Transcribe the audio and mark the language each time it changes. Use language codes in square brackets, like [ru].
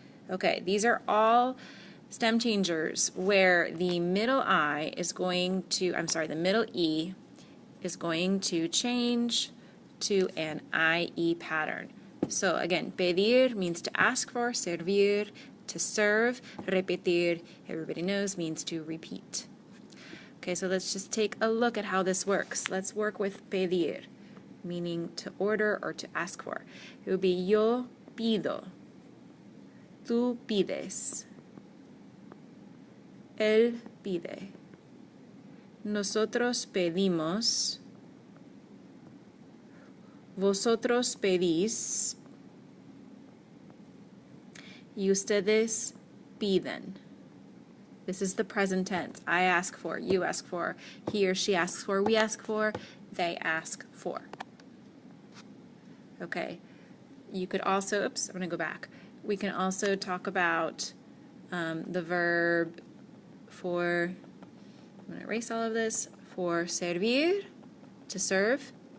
[en] Okay, these are all stem changers where the middle I is going to, the middle E is going to change to an IE pattern. So again, pedir means to ask for, servir, to serve, repetir, everybody knows, means to repeat. Okay, so let's just take a look at how this works. Let's work with pedir, meaning to order or to ask for. It would be [es] yo pido, tú pides, él pide, nosotros pedimos, vosotros pedís, y ustedes piden. [en] This is the present tense. I ask for, you ask for, he or she asks for, we ask for, they ask for. Okay. You could also, oops, I'm going to go back. We can also talk about the verb for, I'm going to erase all of this, for servir, to serve.